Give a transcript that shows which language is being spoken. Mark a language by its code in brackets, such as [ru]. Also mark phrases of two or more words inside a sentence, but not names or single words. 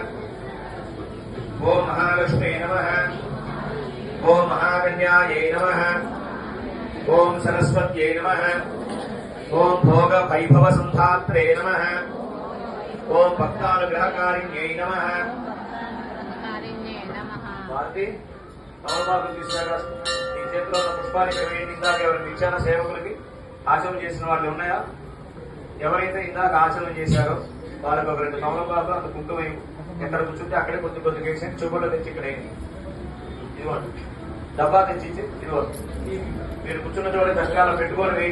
[sa] ओम महालक्ष्म्यै नमः। ओम महाकन्यायै नमः। ओम सरस्वत्यै नमः। ओम भोग वैभव संधात्रे नमः। ओम भक्तानुग्रहकारिण्यै नमः। [te] भारती తమలపాకు తీసుకురా ఈ చేతిలో ఉన్న పుష్పానికి వేయండి. ఇందాక ఎవరైనా ఇచ్చారా సేవకులకి ఆచరణ చేసిన వాళ్ళు ఉన్నాయా? ఎవరైతే ఇందాక ఆచరణ చేశారో వాళ్ళకి ఒక 2 తమలపాకు అంత కుంకుమ ఎక్కడ కూర్చుంటే అక్కడే కొద్ది కొద్దిగా వేసి చూపలో తెచ్చి ఇక్కడ వేయండి. ఇదిగోండి డబ్బా తెచ్చి ఇదిగోండి మీరు కూర్చున్న చోట దశకాలం పెట్టుకొని వేయండి.